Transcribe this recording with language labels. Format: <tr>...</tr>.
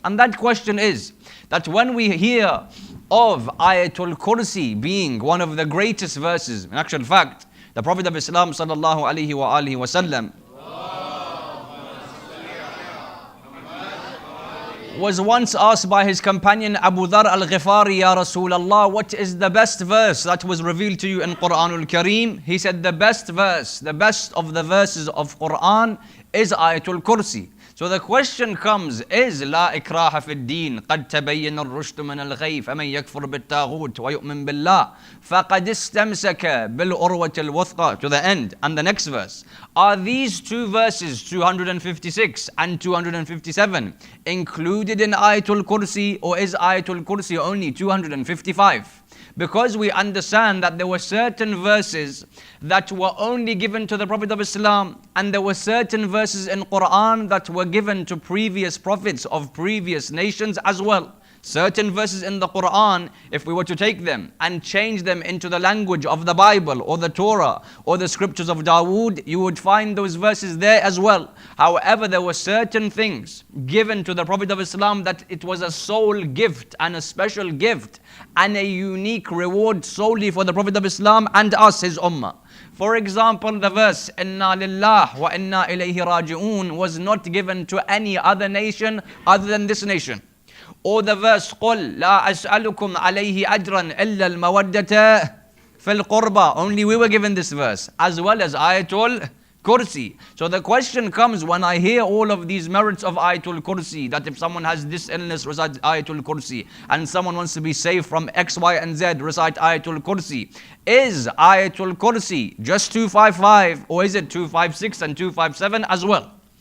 <en>And that question is that when we hear of Ayatul Kursi being one of the greatest verses, in actual fact, the Prophet of Islam sallallahu alaihi wasallam was once asked by his companion Abu Dhar al-Ghifari, Ya Rasulullah, what is the best verse that was revealed to you in Quranul Kareem? He said the best verse, the best of the verses of Quran is Ayatul Kursi. So the question comes, is</en> <ar>لا إكراه في الدين قد تبين الرشد من الغي فمن يكفر بالطاغوت ويؤمن بالله فقد استمسك بالعروة الوثقى,</ar> <en>to the end. And the next verse, are these two verses 256 and 257 included in Ayatul Kursi, or is Ayatul Kursi only 255? Because we understand that there were certain verses that were only given to the Prophet of Islam, and there were certain verses in Quran that were given to previous prophets of previous nations as well. Certain verses in the Quran, if we were to take them and change them into the language of the Bible or the Torah or the scriptures of Dawood, you would find those verses there as well. However, there were certain things given to the Prophet of Islam that it was a sole gift and a special gift and a unique reward solely for the Prophet of Islam and us, his ummah. For example, the verse</en> <ar>Inna lillah wa inna ilayhi raji'un</ar> <en>was not given to any other nation other than this nation. Or the verse</en> <ar>قُلْ لَا أَسْأَلُكُمْ عَلَيْهِ أَجْرًا إِلَّا الْمَوَدَّةَ فِي الْقُرْبَى.</ar> <en>Only we were given this verse, as well as Ayatul Kursi. So the question comes, when I hear all of these merits of Ayatul Kursi, that if someone has this illness, recite Ayatul Kursi, and someone wants to be saved from X, Y, and Z, recite Ayatul Kursi. Is Ayatul Kursi just 255, or is it 256 and 257 as well?</en>